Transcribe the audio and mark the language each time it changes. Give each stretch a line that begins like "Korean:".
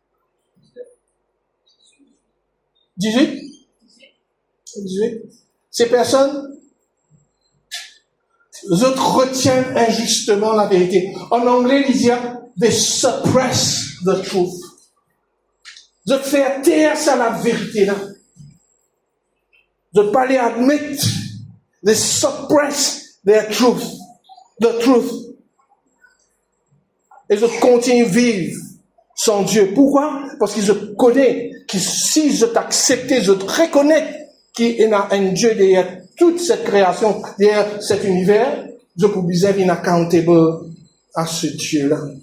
French: « 18 » Ces personnes, autres retiennent injustement la vérité. En anglais, il dit
English: they suppress the truth.
French: De faire taire ça la vérité là. De pas les admettre.
English: They suppress their truth. The truth.
French: Et je continue à vivre sans Dieu. Pourquoi? Parce que je connais que si je t'accepte, je te reconnais qu'il y a un Dieu derrière toute cette création, derrière cet univers, je peux dire inaccountable à ce Dieu-là.